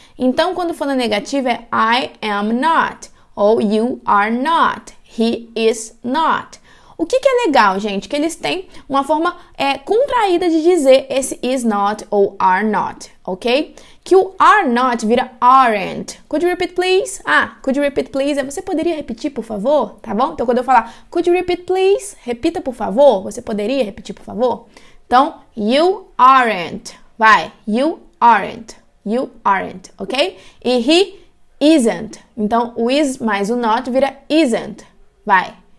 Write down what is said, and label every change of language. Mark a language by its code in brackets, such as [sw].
[pt] Então, quando for na negativa é [en] I am not, [pt] ou [en] you are not, he is not. [pt] O que é legal, gente? Que eles têm uma forma contraída de dizer esse is not ou are not, ok? Que o are not vira aren't. [en] Could you repeat, please? Could you repeat, please? [pt] Você poderia repetir, por favor? Tá bom? Então, quando eu falar [en] could you repeat, please? [pt] Repita, por favor. Você poderia repetir, por favor? [en] Então, you aren't. Vai. You aren't. You aren't, ok? [pt] E [en] he isn't. [pt] Então, o is mais o not vira isn't. Vai.